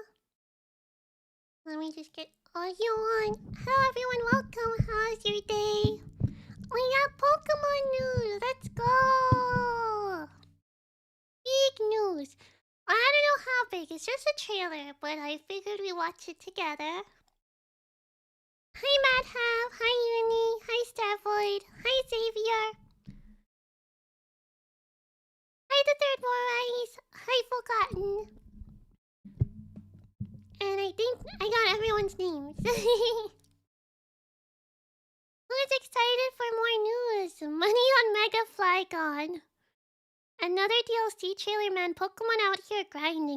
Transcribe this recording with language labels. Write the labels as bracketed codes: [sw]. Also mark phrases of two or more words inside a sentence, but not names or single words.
[en] Let me just get all you on. Hello everyone, welcome. How's your day? We got Pokemon news. Let's go. Big news. I don't know how big. It's just a trailer, but I figured we watch it together. Hi Madhab. Hi Uni. Hi Starvoid. Hi Xavier. Hi the third Morais. Hi Forgotten. And I think I got everyone's names. Who's excited for more news? Money on Mega Flygon. Another DLC trailer, man. Pokemon out here grinding.